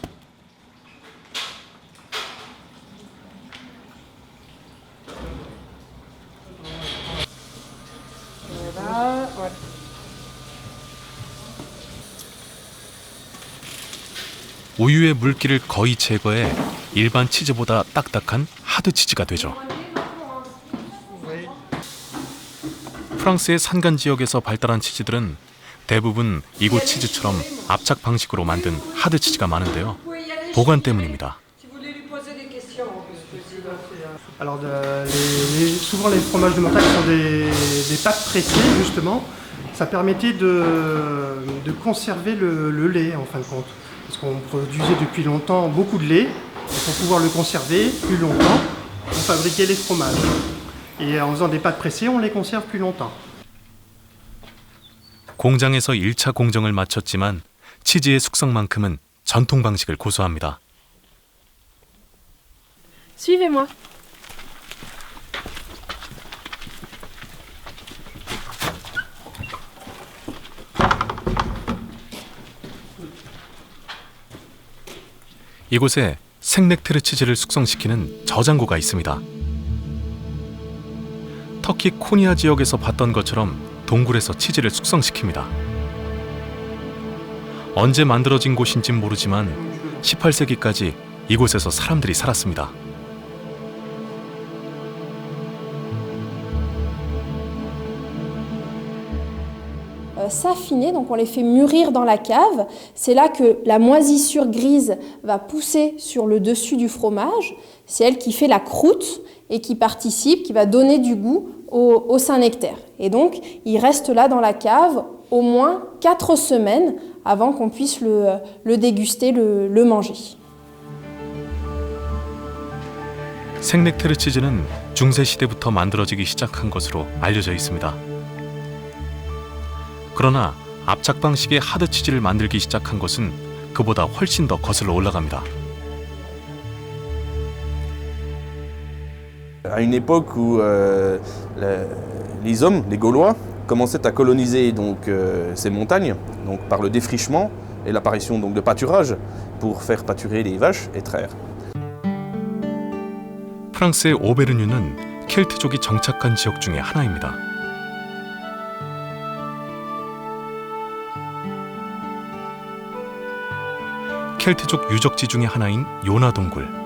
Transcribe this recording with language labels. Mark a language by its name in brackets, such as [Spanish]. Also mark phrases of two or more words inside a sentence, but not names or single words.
[Korean] 우유의 물기를 거의 제거해 일반 치즈보다 딱딱한 하드 치즈가 되죠. 프랑스의 산간 지역에서 발달한 치즈들은 대부분 이곳 치즈처럼 압착 방식으로 만든 하드 치즈가 많은데요. 보관 때문입니다. [French] Alors souvent les fromages de montagne sont des pâtes pressées justement. Ça permettait de conserver le lait en fin de compte. Parce qu'on produisait depuis longtemps beaucoup de lait. Et pour pouvoir le conserver plus longtemps, on fabriquait les fromages. Et en faisant des pâtes pressées, on les conserve plus longtemps. [Korean] 공장에서 1차 공정을 마쳤지만 치즈의 숙성만큼은 전통 방식을 고수합니다. [French] Suivez-moi. [Korean] 이곳에 생넥테르 치즈를 숙성시키는 저장고가 있습니다. 터키 코니아 지역에서 봤던 것처럼 동굴에서 치즈를 숙성시킵니다. 언제 만들어진 곳인진 모르지만 18세기까지 이곳에서 사람들이 살았습니다. [French] S'affiner, donc on les fait mûrir dans la cave. C'est là que la moisissure grise va pousser sur le dessus du fromage. C'est elle qui fait la croûte et qui participe, qui va donner du goût au Saint-Nectaire. Et donc, il reste là dans la cave au moins 4 semaines avant qu'on puisse le déguster, le manger. [Korean] 생넥테르 치즈는 중세 시대부터 만들어지기 시작한 것으로 알려져 있습니다. 그러나 압착 방식의 하드 치즈를 만들기 시작한 것은 그보다 훨씬 더 거슬러 올라갑니다. [French] À une époque où les hommes, les Gaulois, commençaient à coloniser donc, ces montagnes, donc, par le défrichement et l'apparition donc, de pâturage pour faire pâturer les vaches et traire. [Korean] 프랑스의 오베르뉴는 켈트족이 정착한 지역 중에 하나입니다. 켈트족 유적지 중에 하나인 요나 동굴.